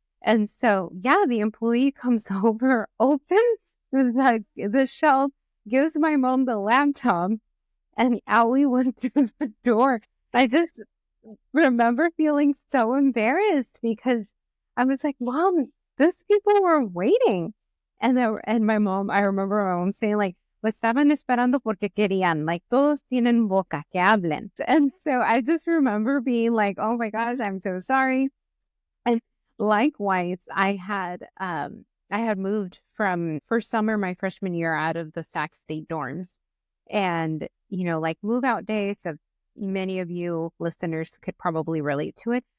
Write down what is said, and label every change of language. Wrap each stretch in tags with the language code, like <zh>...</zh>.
<en>And so, yeah, the employee comes over, opens the shelf, gives my mom the laptop, and out we went through the door. I just remember feeling so embarrassed because I was like, Mom, those people were waiting. And my mom, I remember my mom saying like,</en> <es>pues estaban esperando porque querían, like todos tienen boca, que hablen.</es> <en>And so I just remember being like, oh my gosh, I'm so sorry. And likewise, I had moved from first summer my freshman year out of the Sac State dorms. And, like move out days of many of you listeners could probably relate to it.</en>